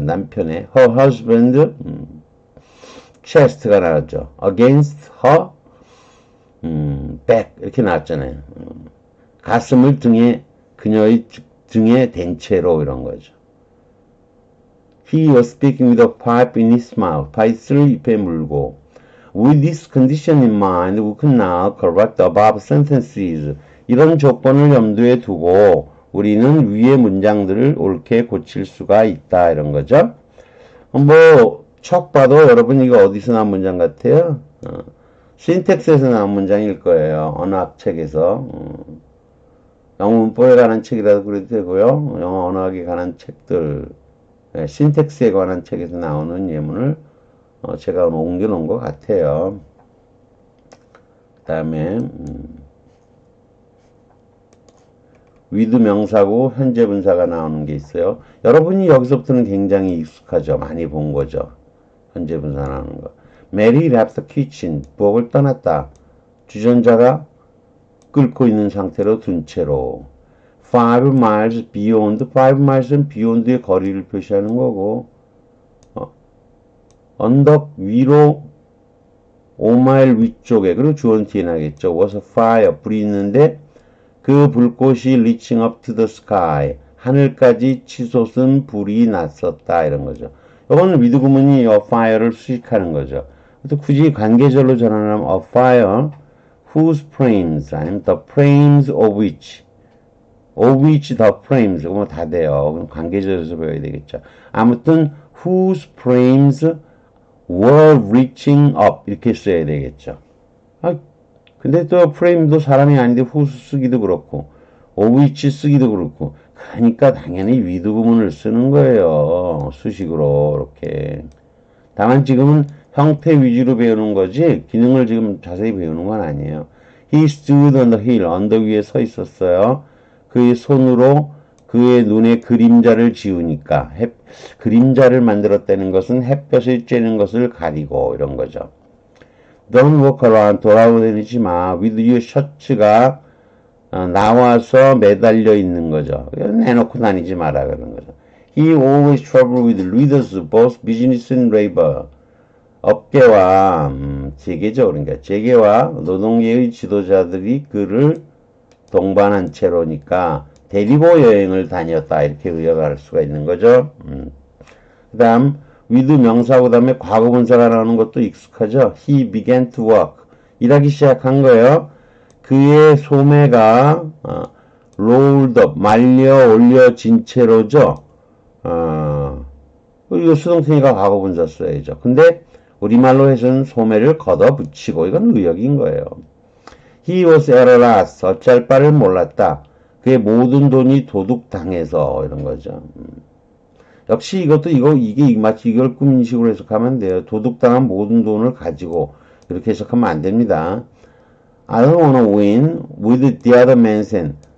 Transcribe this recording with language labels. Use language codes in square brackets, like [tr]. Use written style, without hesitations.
[ko] 남편의 [en] her husband chest가 나왔죠. against her back [ko] 이렇게 나왔잖아요. 가슴을 그녀의 등에 댄 채로 이런 거죠. [en] He was speaking with a pipe in his mouth. [ko] 파이스를 입에 물고. [en] With this condition in mind, we can now correct the above sentences. [ko] 이런 조건을 염두에 두고 우리는 위의 문장들을 옳게 고칠 수가 있다 이런 거죠. 척 봐도 여러분 이거 어디서 나온 문장 같아요? 신텍스에서 나온 문장일 거예요. 언어학책에서. 영어 문법에 관한 책이라도 그래도 되고요. 영어 언어학에 관한 책들, 신텍스에 관한 책에서 나오는 예문을 제가 옮겨놓은 것 같아요. 그 다음에 with 명사고 현재 분사가 나오는 게 있어요. 여러분이 여기서부터는 굉장히 익숙하죠. 많이 본 거죠. 현재 분사 나오는 거. [en] Mary left the kitchen. [ko] 부엌을 떠났다. 주전자가 끓고 있는 상태로 둔 채로. [en] 5 miles beyond. [ko] 5 miles은 beyond의 거리를 표시하는 거고, 언덕 위로 5마일 위쪽에, 그리고 주어는 뒤에 나겠죠. [en] was a fire. [ko] 불이 있는데 그 불꽃이 [en] reaching up to the sky. [ko] 하늘까지 치솟은 불이 났었다. 이런 거죠. 이거는 with 구문이 a fire를 수식하는 거죠. 또 굳이 관계절로 전환하면 [en] a fire whose frames [ko] 아니면 [en] the frames of which the frames [ko] 그거 다 돼요. 그럼 관계절에서 배워야 되겠죠. 아무튼 [en] whose frames were reaching up [ko] 이렇게 써야 되겠죠. 근데 또 frame도 사람이 아닌데 whose 쓰기도 그렇고 of which 쓰기도 그렇고 그러니까 당연히 with 구문을 쓰는 거예요. 수식으로 이렇게. 다만 지금은 형태 위주로 배우는 거지 기능을 지금 자세히 배우는 건 아니에요. [en] He stood on the hill. [ko] 언덕 위에 서 있었어요. 그의 손으로 그의 눈에 그림자를 지우니까 그림자를 만들었다는 것은 햇볕을 쬐는 것을 가리고 이런 거죠. [en] Don't walk around. [ko] 돌아다니지 마. [en] with your [ko] 셔츠가 나와서 매달려 있는 거죠. 내놓고 다니지 마라 그런 거죠. [en] He always trouble with leaders, both business and labor. [ko] 업계와 재계죠. 그러니까 재계와 노동계의 지도자들이 그를 동반한 채로니까 데리고 여행을 다녔다 이렇게 의역할 수가 있는 거죠. 그 다음 with 명사고 다음에 과거분사가 나오는 것도 익숙하죠. [en] He began to work. [ko] 일하기 시작한 거예요. 그의 소매가 [en] rolled up, [ko] 말려 올려진 채로죠. 이거 수동태니까 과거분사 써야죠. 근데 우리말로 해서는 소매를 걷어붙이고 이건 의역인 거예요. [en] He was at a loss. [ko] 어찌할 바를 몰랐다. 그의 모든 돈이 도둑당해서 이런 거죠. 역시 이것도 이게 마치 이걸 꾸민식으로 해석하면 돼요. 도둑당한 모든 돈을 가지고 이렇게 해석하면 안 됩니다. [en] I don't wanna win with the other man's hand.